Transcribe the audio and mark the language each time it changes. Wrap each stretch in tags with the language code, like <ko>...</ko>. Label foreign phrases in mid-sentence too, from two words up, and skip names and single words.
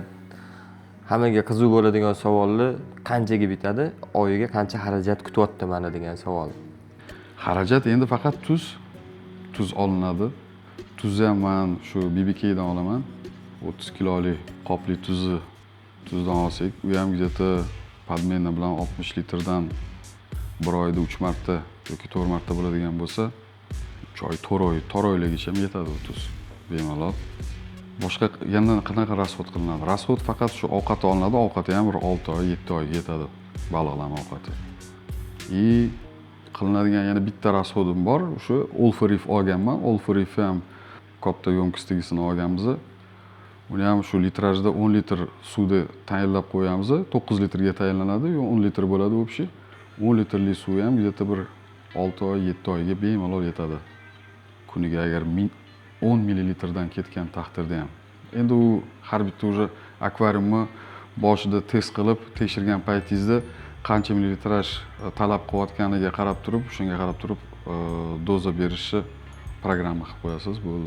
<uz>Hammaga qiziq bo'ladigan savolni qanchaga bitadi? Oyiga qancha xarajat kutyapti mana degan savol. Xarajat endi faqat tuz olinadi. Tuzni ham men shu BBK dan olaman. 30 kilolik qopli tuzdan olsak, u ham где-то podmena bilan 60 litrdan bir oyda 3 marta yoki 4 marta bo'ladigan bo'lsa, 3 oy, 4 oylargacha yetadi u tuz. Bemalol. Boshqa yana qanaqa расход qilinadi? Расход faqat shu ovqat olinadi, ovqati ham bir 6 oy, 7 oyga yetadi baliqlar ovqati. Qilinadigan yana bitta расходim bor, o'sha Olfarif olganman. Olfarif ham katta yo'mkistligisini olganmiz. Uni ham shu litrajda 10 litr suvda tayinlab qo'yamiz. 9 litrga tayinlanadi, yo 10 litr bo'ladi o'pshi. 10 litrli suv ham где-то bir 6 oy, 7 oyga bemalol yetadi. Kuniga agar 10 millilitrdan ketgan taqdirda ham. Endi u har bitta o'sha akvariumni boshida test qilib, tekshirgan paytingizda qancha millilitraj talab qilayotganiga qarab turib, shunga qarab turib doza berishni programma qilib qo'yasiz, bo'ldi.</uz>